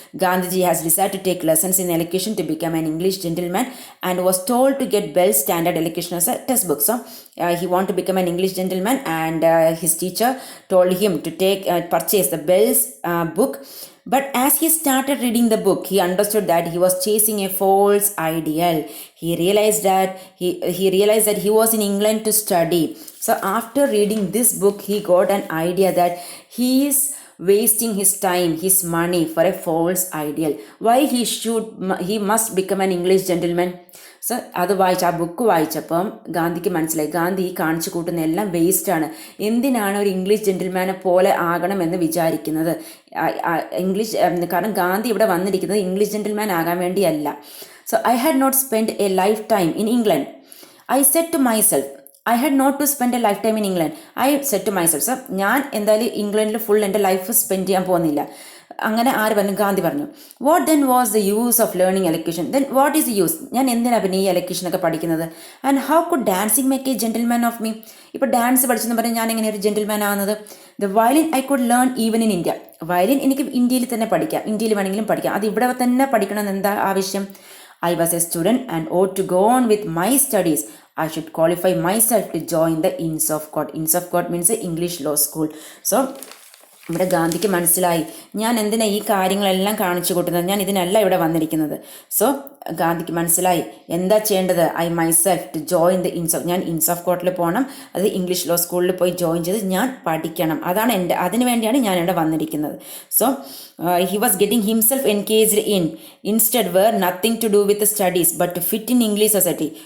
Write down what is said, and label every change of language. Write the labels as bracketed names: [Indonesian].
[English] Gandhiji has decide to take lessons in elocution to become an English gentleman and was told to get Bell's standard elocution as a textbook. So he wanted to become an English gentleman and his teacher told him to purchase the Bell's book But as he started reading the book, he understood that he was chasing a false ideal. He realized that he was in England to study. So after reading this book, he got an idea that he is wasting his time, his money for a false ideal. Why he must become an English gentleman? [Malayalam] So അത് വായിച്ച് ആ book വായിച്ചപ്പം ഗാന്ധിക്ക് മനസ്സിലായി ഗാന്ധി ഈ കാണിച്ചു കൂട്ടുന്ന എല്ലാം വേസ്റ്റാണ്. എന്തിനാണ് ഒരു ഇംഗ്ലീഷ് ജെന്റിൽമാനെ പോലെ ആകണമെന്ന് വിചാരിക്കുന്നത്? ഇംഗ്ലീഷ് കാരണം ഗാന്ധി ഇവിടെ വന്നിരിക്കുന്നത് ഇംഗ്ലീഷ് ജെന്റിൽമാൻ ആകാൻ വേണ്ടിയല്ല. [English] So I had not spend a lifetime in England. I said to myself I had not to spend a lifetime in England. I said to myself. [Malayalam] So ഞാൻ എന്തായാലും ഇംഗ്ലണ്ടിൽ full എൻ്റെ life spend ചെയ്യാൻ പോകുന്നില്ല. അങ്ങനെ ആര് പറഞ്ഞു? ഗാന്ധി പറഞ്ഞു. [English] What then was the use of learning elocution? Then what is the use? [Malayalam] ഞാൻ എന്തിനാണ് പിന്നെ ഈ എലക്യൂഷനൊക്കെ പഠിക്കുന്നത്? [English] And how could dancing make a gentleman of me? [Malayalam] ഇപ്പോൾ ഡാൻസ് പഠിച്ചെന്ന് പറഞ്ഞാൽ ഞാൻ എങ്ങനെ ഒരു ജെന്റിൽമാൻ ആകുന്നത്? [English] The violin I could learn even in India. [Malayalam] Violin എനിക്ക് ഇന്ത്യയിൽ തന്നെ പഠിക്കാം, ഇന്ത്യയിൽ വേണമെങ്കിലും പഠിക്കാം. അത് ഇവിടെ തന്നെ പഠിക്കണമെന്ന് എന്താ ആവശ്യം? [English] I was a student and ought to go on with my studies. I should qualify myself to join the Inns of Court. Inns of Court means English law school. [Malayalam] So ഇവിടെ ഗാന്ധിക്ക് മനസ്സിലായി ഞാൻ എന്തിനാ ഈ കാര്യങ്ങളെല്ലാം കാണിച്ചു കൂട്ടുന്നത്, ഞാൻ ഇതിനല്ല ഇവിടെ വന്നിരിക്കുന്നത്. സോ ഗാന്ധിക്ക് മനസ്സിലായി എന്താ ചെയ്യേണ്ടത്. [English] I myself to join the [Malayalam] ഞാൻ ഇൻസ് ഓഫ് കോർട്ടിൽ പോകണം, അത് ഇംഗ്ലീഷ് ലോ സ്കൂളിൽ പോയി ജോയിൻ ചെയ്ത് ഞാൻ പഠിക്കണം. അതാണ് അതിനു വേണ്ടിയാണ് ഞാൻ ഇവിടെ വന്നിരിക്കുന്നത്. [English] So he was getting himself engaged in instead were nothing to do with the studies but to fit in English society.